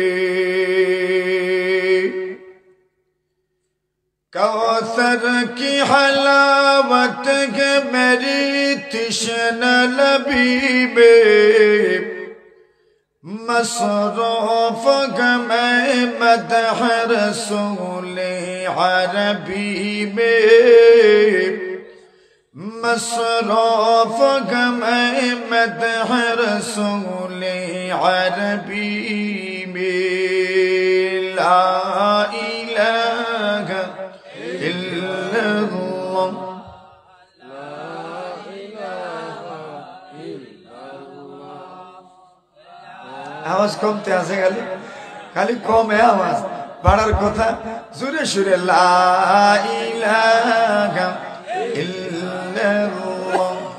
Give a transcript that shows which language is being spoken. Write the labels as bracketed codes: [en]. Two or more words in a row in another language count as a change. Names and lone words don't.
[ur] کوثر کی حلاوت ہے میری تشنہ لبی میں، مصروف میں مدح رسول عربی میں، مصروف میں مدح رسول عربی میں، [ar] لا الہ الا اللہ، [bn] আওয়াজ কমতে আছে খালি কমে আওয়াজ বাড়ার কথা, জোরে সুরে [ar] لا إله إلا الله,